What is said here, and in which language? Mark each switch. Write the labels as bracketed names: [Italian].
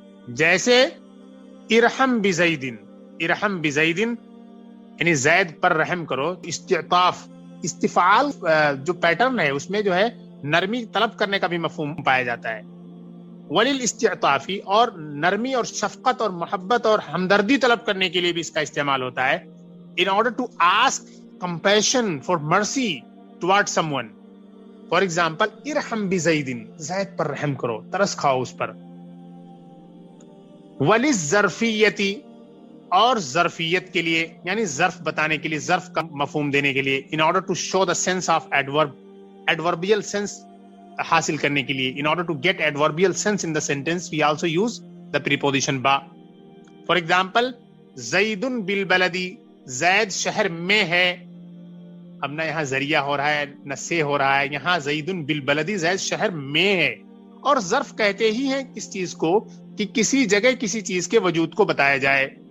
[Urdu] جیسے [Arabic] ارحم بزیدن، ارحم بزیدن، [Urdu] یعنی زید پر رحم کرو. استعطاف، استفعال جو پیٹرن ہے اس میں جو ہے نرمی طلب کرنے کا بھی مفہوم پایا جاتا ہے. وَلِلْإِسْتِعْطَافِ، اور نرمی اور شفقت اور محبت اور ہمدردی طلب کرنے کے لیے بھی اس کا استعمال ہوتا ہے. [English] In order to ask compassion for mercy towards someone. For example, [Arabic] ارحم بزیدن، [Urdu] زید پر رحم کرو، ترس کھاؤ اس پر. وَلِلظَّرْفِيَّةِ، اور ظرفیت کے لیے، یعنی ظرف بتانے کے لیے، ظرف کا مفہوم دینے کے لیے. [English] In order to show the sense of adverb، adverbial sense [Urdu] حاصل کرنے کے لیے. [English] In order to get adverbial sense in the sentence, we also use the preposition ba. For example, [Arabic] زیدن بالبلدی، [Urdu] زید شہر میں ہے. اب نہ یہاں ذریعہ ہو رہا ہے نہ سے ہو رہا ہے، یہاں [Arabic] زیدن بالبلدی، [Urdu] زید شہر میں ہے. اور ظرف کہتے ہی ہیں اس چیز کو کہ کسی جگہ کسی چیز کے وجود کو بتایا جائے.